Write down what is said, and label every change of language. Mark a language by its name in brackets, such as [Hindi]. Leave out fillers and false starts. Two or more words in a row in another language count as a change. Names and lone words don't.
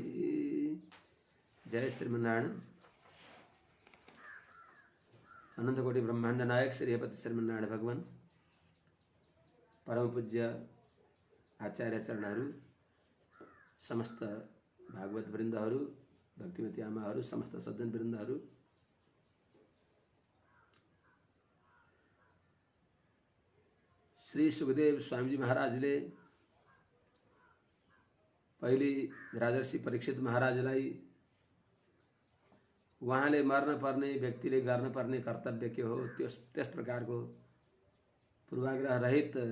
[Nepali] जय श्रीमन्नारायण। अनंत कोटि ब्रह्मांड नायक श्री हरिपति श्रीमन्नारायण भगवान परम पूज्य आचार्य चरणहरू, समस्त भागवत वृन्दहरू, भक्तिमती आमाहरू, समस्त सज्जन वृन्दहरू, श्री सुखदेव स्वामीजी महाराजले पहिले राजर्षि परीक्षित महाराजलाई उहाँले मर्न पर्ने व्यक्तिले गर्न पर्ने कर्तव्य के हो त्यस प्रकारको पूर्वाग्रह रहित